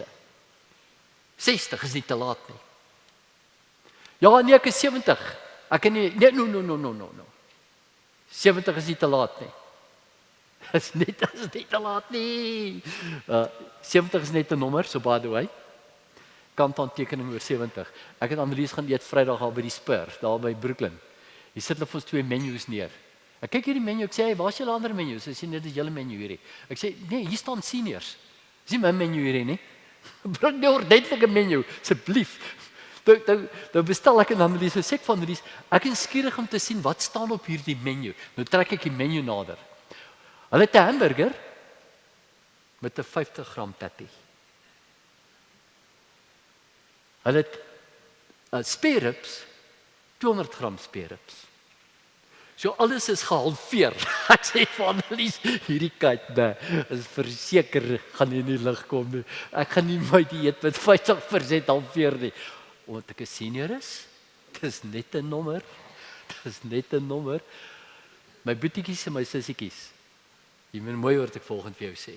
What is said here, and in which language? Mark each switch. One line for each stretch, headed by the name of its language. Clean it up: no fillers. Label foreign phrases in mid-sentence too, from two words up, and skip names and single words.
Afrikaans: 60 is nie te laat nie. Ja, nee, ek is 70. Ek kan nie, nee, no. 70 is nie te laat nie. Dit is nie te laat nie. 70 is net 'n nommer, so
English: by the way.
Afrikaans: Kanthandtekening oor 70. Ek het Annelies gaan eet Vrydag al by die Spur, daar by Brooklyn. Hier sit hulle vir ons 2 menus neer. Ek kyk hierdie menu, ek sê, hey, waar is julle ander menus? Sy sê, dit is julle menu hierdie. Ek sê, nee, hier staan seniors. Dis nie my menu hierdie nie. Bring die ordentlike menu, asseblief. Nou bestel ek en Annelies, so sê ek van Annelies, ek is skieurig om te sien wat staan op hierdie menu. Nou trek ek die menu nader. Hulle het 'n hamburger met 'n 50 gram patty. Hulle het
English: spare ribs,
Afrikaans: 200 gram
English: spare ribs.
Afrikaans: So alles is gehalveer. Ek sê vir Annelies, hierdie kyk, is verseker gaan nie in die lig kom nie. Ek gaan nie my dieet met 50% halveer nie. Omdat ek 'n senior is, dis net 'n nommer. Dis net 'n nommer. My boetiekies en my sissietjies. Jy moet mooi hoor wat ek volgende vir jou sê.